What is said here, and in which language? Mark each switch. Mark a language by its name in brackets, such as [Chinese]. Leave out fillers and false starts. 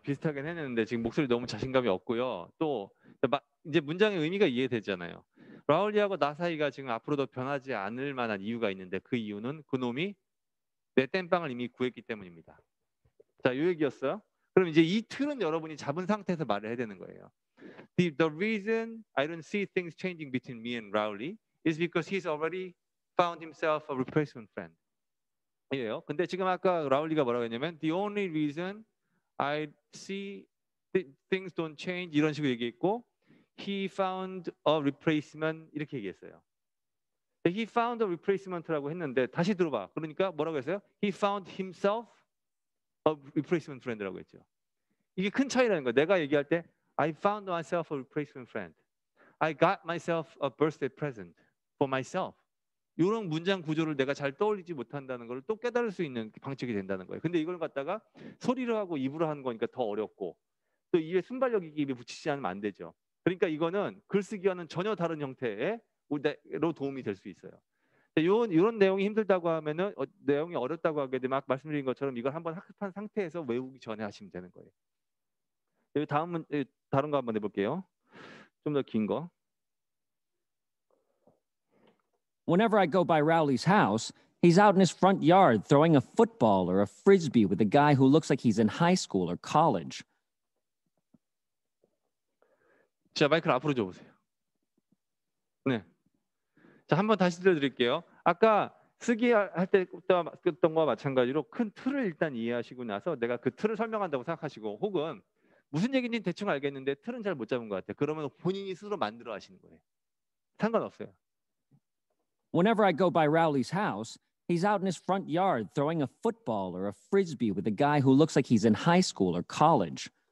[Korean] 비슷하긴 했는데 지금 목소리 너무 자신감이 없고요. 또 이제 문장의 의미가 이해되잖아요. 라울리하고 나 사이가 지금 앞으로도 변하지 않을 만한 이유가 있는데 그 이유는 그놈이 내 땜빵을 이미 구했기 때문입니다. 자, 이 얘기였어요. 그럼 이제 이 틀은 여러분이 잡은 상태에서 말을 해야 되는 거예요. [English] The reason I don't see things changing between me and Rowley is because he's already found himself a replacement friend. [Korean] 이에요. 근데 지금 아까 라울리가 뭐라고 했냐면 [English] the only reason I see things don't change [Korean] 이런 식으로 얘기했고 [English] he found a replacement [Korean] 이렇게 얘기했어요. [English] He found a replacement [Korean] 라고 했는데 다시 들어봐. 그러니까 뭐라고 했어요? [English] He found himself a replacement friend [Korean] 라고 했죠. 이게 큰 차이라는 거예요. 내가 얘기할 때 [English] I found myself a replacement friend. I got myself a birthday present for myself. [Korean] 이런 문장 구조를 내가 잘 떠올리지 못한다는 걸 또 깨달을 수 있는 방식이 된다는 거예요. 근데 이걸 갖다가 소리로 하고 입으로 하는 거니까 더 어렵고 또 입에 순발력이 입에 붙이지 않으면 안 되죠. 그러니까 이거는 글쓰기와는 전혀 다른 형태로 도움이 될 수 있어요. 이런 내용이 힘들다고 하면은 내용이 어렵다고 하게 되면 아까 말씀드린 것처럼 이걸 한번 학습한 상태에서 외우기 전에 하시면 되는 거예요. 여기 다음은 다른 거 한번 해볼게요. 좀 더 긴 거. [English] Whenever I go by Rowley's house, he's out in his front yard throwing a football or a frisbee with a guy who looks like he's in high school or college. [Korean] 자, 마이크를 앞으로 줘보세요. 네. 자, 한번 다시 들려드릴게요. 아까 쓰기 할 때 했던 거와 마찬가지로 큰 틀을 일단 이해하시고 나서 내가 그 틀을 설명한다고 생각하시고 혹은 무슨 얘기인지 대충 알겠는데 틀은 잘 못 잡은 것 같아요. 그러면 본인이 스스로 만들어 하시는 거예요. 상관없어요. [English] Whenever I go by Rowley's house, he's out in his front yard throwing a football or a frisbee with a guy who looks like he's in high school or college.